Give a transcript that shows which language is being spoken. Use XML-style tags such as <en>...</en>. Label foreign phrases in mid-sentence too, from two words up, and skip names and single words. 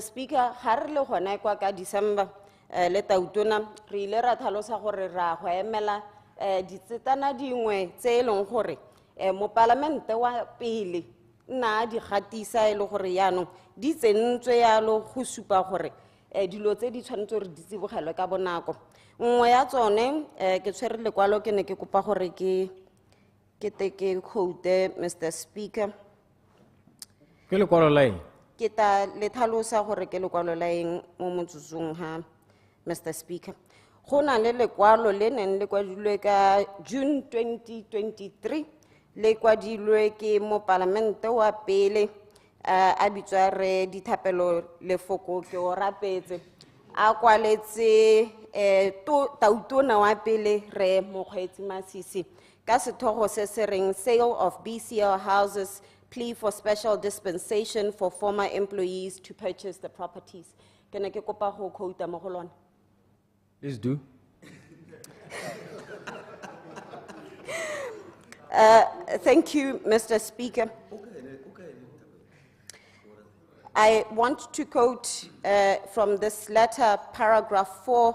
<tn>Speaker, ga re le gone kwa ka December le Tautona re ile ra tlhalosa gore ra go emela ditsetana dingwe tse e leng gore mo palamente wa pele nna di gatisa e le gore yaanong di tsentswe yalo go supa gore dilo tse di tshwanetse gore di tsibogelwe ka bonako. Nngwe ya tsone ke tshwere lekwalo ke ne ke kopa gore ke quote, Mr. Speaker. Ke lekwalo la eng? Ke ta le tlhalosa gore ke lekwalo la eng mo motsotsong ha, Mr. Speaker. Go na le lekwalo le neng le kwadilwe ka June 2023 le kwadilwe ke mo palamente wa pele a bitswa re Dithapelo Lefoko ke o rapetse a kwaletse Tautona wa pele re Mokgweetsi Masisi ka sethogo se se reng Sale of BCL Houses, Plea for Special Dispensation for Former Employees to Purchase the Properties. Ke ne ke kopa go quote mo go lona.</tn> <en>Please do. Thank you, Mr. Speaker. I want to quote from this letter, paragraph 4.</en>